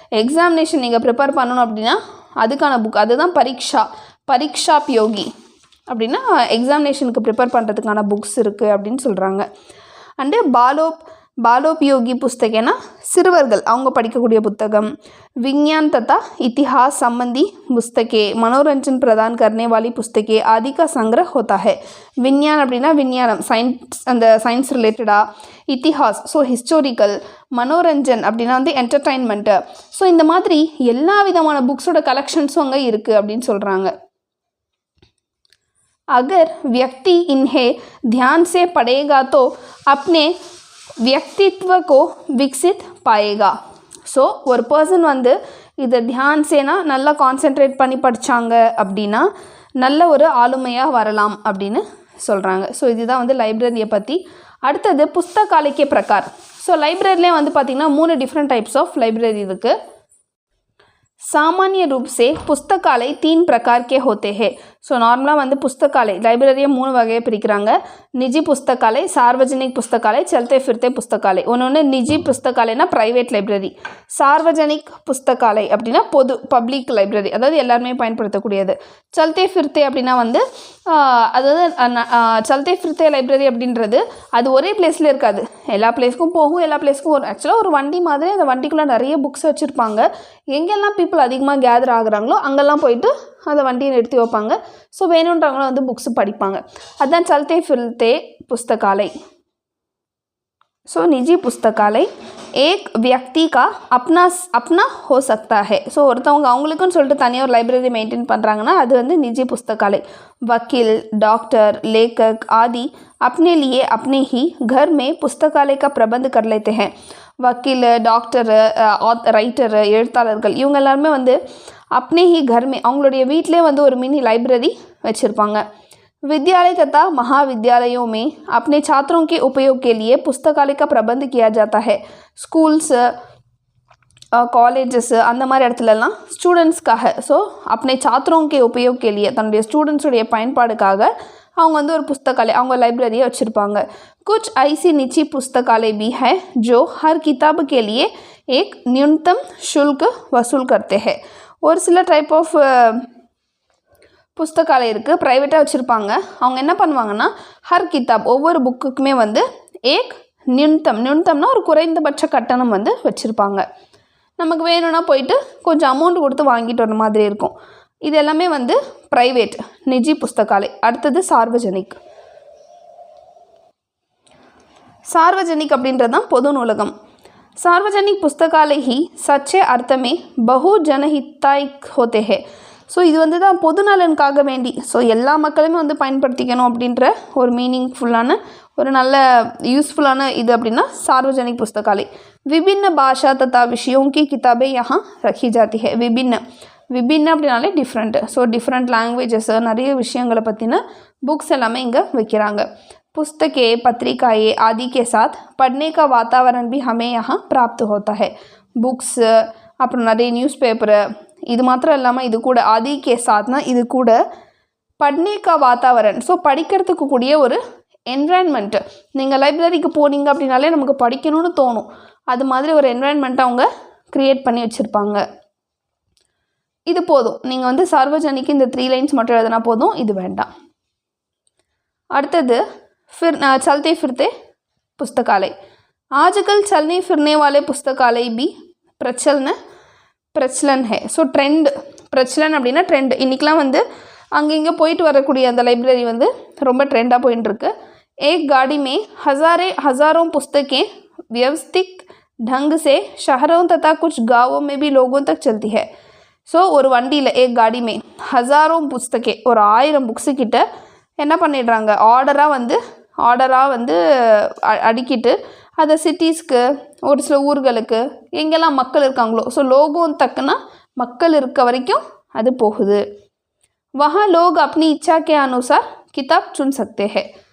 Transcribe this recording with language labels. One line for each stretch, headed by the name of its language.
Tamil: Examination நீங்கள் prepare பண்ணணும் அப்படின்னா அதுக்கான புக், அதுதான் பரீட்சாபயோகி அப்படின்னா எக்ஸாமினேஷனுக்கு ப்ரிப்பேர் பண்ணுறதுக்கான புக்ஸ் இருக்குது அப்படின்னு சொல்கிறாங்க. அண்டு பாலோபயோகி புஸ்தகம்னா சிறுவர்கள் அவங்க படிக்கக்கூடிய புத்தகம்.
Hindi: विज्ञान तथा इतिहास संबंधी पुस्तकें, मनोरंजन प्रदान करने वाली पुस्तकें आदि का संग्रह होता है.
Tamil: विज्ञान அப்படின்னா விஞ்ஞானம், சயின்ஸ், அந்த சயின்ஸ் ரிலேட்டடாக. இத்திஹாஸ் ஸோ ஹிஸ்டோரிக்கல். மனோரஞ்சன் அப்படின்னா வந்து என்டர்டைன்மெண்ட்டு. ஸோ இந்த மாதிரி எல்லா விதமான புக்ஸோட கலெக்ஷன்ஸும் அங்கே இருக்குது அப்படின்னு சொல்கிறாங்க.
Hindi: अगर व्यक्ति इन्हें ध्यान से पढ़ेगा तो अपने व्यक्तित्व को विकसित पाएगा.
Tamil: ஸோ ஒரு பர்சன் வந்து இதை தியான் சேனா நல்லா கான்சென்ட்ரேட் பண்ணி படித்தாங்க அப்படின்னா நல்ல ஒரு ஆளுமையாக வரலாம் அப்படின்னு சொல்கிறாங்க. ஸோ இதுதான் வந்து லைப்ரரியை பற்றி. அடுத்தது புஸ்தகாலய்க்கே பிரகார். ஸோ லைப்ரரியிலே வந்து பார்த்திங்கன்னா 3 டிஃப்ரெண்ட் டைப்ஸ் ஆஃப் லைப்ரரி இருக்குது.
Hindi: सामान्य रूप से पुस्तकालय 3 प्रकार के होते हैं.
Tamil: ஸோ நார்மலாக வந்து புஸ்தகாலय லைப்ரரியை 3 வகையாக பிரிக்கிறாங்க. நிஜி புஸ்தகாலय, சார்வஜனிக் புஸ்தகாலय, चलते फिरते புஸ்தகாலय. ஒன்று நிஜி புஸ்தகாலயனா ப்ரைவேட் லைப்ரரி. சார்வஜனிக் புஸ்தகாலय அப்படின்னா பப்ளிக் லைப்ரரி, அதாவது எல்லாருமே பயன்படுத்தக்கூடியது. चलते फिरते அப்படின்னா வந்து அதாவது चलते फिरते லைப்ரரி அப்படின்றது அது ஒரே பிளேஸில் இருக்காது, எல்லா பிளேஸ்க்கும் போகும், எல்லா பிளேஸ்க்கும் வரும். ஆக்சுவலாக ஒரு வண்டி மாதிரி, அந்த வண்டிக்குள்ளே நிறைய புக்ஸ் வச்சுருப்பாங்க. எங்கெல்லாம் பீப்புள் அதிகமாக கேதர் ஆகுறாங்களோ அங்கெல்லாம் போயிட்டு அந்த வண்டியை நிறுத்தி வைப்பாங்க. ஸோ வேணுன்றவங்களும் வந்து புக்ஸ் படிப்பாங்க. அதுதான்
Hindi: चलते फिरते पुस्तकालय. सो निजी पुस्तकालय एक व्यक्ति का अपना हो सकता है.
Tamil: ஸோ ஒருத்தவங்க அவங்களுக்குன்னு சொல்லிட்டு தனியாக ஒரு லைப்ரரி மெயின்டைன் பண்ணுறாங்கன்னா அது வந்து निजी पुस्तकालय.
Hindi: वकील, डॉक्टर, लेखक आदि अपने लिए अपने ही घर में पुस्तकालय का प्रबंध कर लेते हैं.
Tamil: वकील, டாக்டர், ரைட்டர், எழுத்தாளர்கள் இவங்க எல்லாருமே வந்து
Hindi: अपने ही घर में
Tamil: அவங்களுடைய வீட்டிலே வந்து ஒரு மினி லைப்ரரி வச்சுருப்பாங்க.
Hindi: विद्यालय तथा महाविद्यालयों में अपने छात्रों के उपयोग के लिए पुस्तकालय का प्रबंध किया जाता है.
Tamil: ஸ்கூல்ஸ், காலேஜஸ் அந்த மாதிரி இடத்துலலாம் ஸ்டூடெண்ட்ஸ்க்காக, ஸோ
Hindi: अपने छात्रों के उपयोग के लिए
Tamil: தன்னுடைய ஸ்டூடெண்ட்ஸுடைய பயன்பாடுக்காக அவங்க வந்து ஒரு புஸ்தகாலय, அவங்க லைப்ரரியை வச்சுருப்பாங்க.
Hindi: कुछ ऐसी निजी पुस्तकालय भी है जो हर किताब के लिए एक न्यूनतम शुल्क वसूल करते हैं.
Tamil: ஒரு சில டைப் ஆஃப் புஸ்தகாலय இருக்குது, ப்ரைவேட்டாக வச்சுருப்பாங்க. அவங்க என்ன பண்ணுவாங்கன்னா ஹர் கிதாப் ஒவ்வொரு புக்குக்குமே வந்து நியூன்தம்னா ஒரு குறைந்தபட்ச கட்டணம் வந்து வச்சுருப்பாங்க. நமக்கு வேணும்னா போயிட்டு கொஞ்சம் அமௌண்ட் கொடுத்து வாங்கிட்டு வர மாதிரி இருக்கும். இது எல்லாமே வந்து ப்ரைவேட் நிஜி புஸ்தகாலय. அடுத்தது சார்வஜனிக் அப்படின்றது தான் பொது நூலகம்.
Hindi: சார்வஜனிக் புஸ்தகாலय ही सच्चे अर्थ में बहुजनहितायक होते हैं.
Tamil: ஸோ இது வந்து தான் பொது நலனுக்காக வேண்டி, ஸோ எல்லா மக்களுமே வந்து பயன்படுத்திக்கணும் அப்படின்ற ஒரு மீனிங்ஃபுல்லான ஒரு நல்ல யூஸ்ஃபுல்லான இது அப்படின்னா சார்வஜனிக் புஸ்தகாலय.
Hindi: विभिन्न भाषा तथा विषयों की किताबें यहाँ रखी जाती है.
Tamil: விபின்ன அப்படின்னாலே டிஃப்ரெண்ட். ஸோ டிஃப்ரெண்ட் லாங்குவேஜஸ், நிறைய விஷயங்களை பற்றின புக்ஸ் எல்லாமே இங்கே வைக்கிறாங்க.
Hindi: पुस्तकें, पत्रिकाएं आदि के साथ पढ़ने का वातावरण भी हमें यहाँ प्राप्त होता है.
Tamil: புக்ஸ், அப்புறம் நிறைய நியூஸ் பேப்பரு, இது மாத்திரம் இல்லாமல் இது கூட ஆதி கே சாத்னா இது கூட
Hindi: பட்னே கா வாத்தாவரன்,
Tamil: ஸோ படிக்கிறதுக்கு கூடிய ஒரு என்விரான்மெண்ட். நீங்கள் லைப்ரரிக்கு போனீங்க அப்படின்னாலே நமக்கு படிக்கணும்னு தோணும். அது மாதிரி ஒரு என்விரான்மெண்ட்டை அவங்க க்ரியேட் பண்ணி வச்சுருப்பாங்க. இது போதும். நீங்கள் வந்து சார்வஜனிக்கு இந்த 3 லைன்ஸ் மட்டும் எழுதினா போதும், இது வேண்டாம். அடுத்தது
Hindi: चलते फिरते पुस्तकालय. आजकल चलने फिरने वाले पुस्तकालय भी प्रचलन है.
Tamil: ஸோ ட்ரெண்ட், பிரச்சலன் அப்படின்னா ட்ரெண்ட். இன்றைக்கெலாம் வந்து அங்கே இங்கே போயிட்டு வரக்கூடிய அந்த லைப்ரரி வந்து ரொம்ப ட்ரெண்டாக போயிட்டுருக்கு.
Hindi: एक गाड़ी में हज़ारों पुस्तकें व्यवस्थित ढंग से शहरों तथा कुछ गाँवों में भी लोगों तक चलती है.
Tamil: ஸோ ஒரு வண்டியில்
Hindi: एक गाड़ी में हज़ारों पुस्तकें,
Tamil: ஒரு 1000 புக்ஸு கிட்ட என்ன பண்ணிடுறாங்க, ஆர்டராக வந்து அடிக்கிட்டு அதை சிட்டிஸ்க்கு, ஒரு சில ஊர்களுக்கு, எங்கெல்லாம் மக்கள் இருக்காங்களோ, ஸோ லோகம் தக்குனா மக்கள் இருக்க வரைக்கும் அது போகுது.
Hindi: वहाँ लोग अपनी इच्छा के अनुसार किताब चुन सकते हैं.